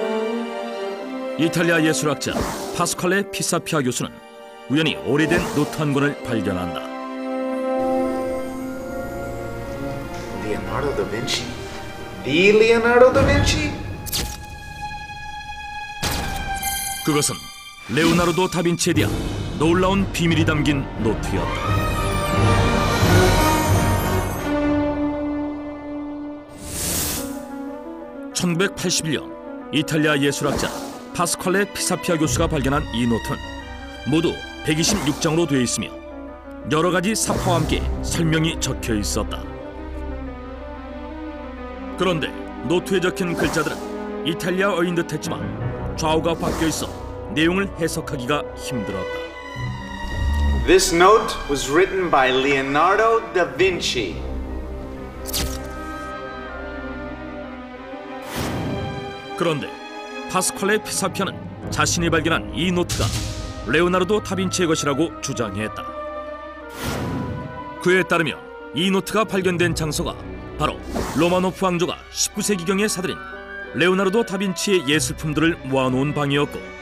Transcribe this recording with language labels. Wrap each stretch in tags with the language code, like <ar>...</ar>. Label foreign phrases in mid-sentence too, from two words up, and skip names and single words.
<ko>이탈리아 예술학자 파스칼레 피사피아 교수는 우연히 오래된 노트 한 권을 발견한다.</ko> <en>Leonardo da Vinci? The Leonardo da Vinci?</en> <ko>그것은 레오나르도 다빈치에 대한 놀라운 비밀이 담긴 노트였다. (1981년) 이탈리아 예술학자 파스칼레 피사피아 교수가 발견한 이 노트는 모두 126장으로 되어 있으며 여러 가지 사파와 함께 설명이 적혀 있었다. 그런데 노트에 적힌 글자들은 이탈리아어인 듯했지만 좌우가 바뀌어 있어 내용을 해석하기가 힘들었다.</ko> <en>This note was written by Leonardo da Vinci.</en> <ko>그런데 파스칼레 피사피아는 자신이 발견한 이 노트가 레오나르도 다빈치의 것이라고 주장했다. 그에 따르면 이 노트가 발견된 장소가 바로 로마노프 왕조가 19세기경에 사들인 레오나르도 다빈치의 예술품들을 모아놓은 방이었고,</ko>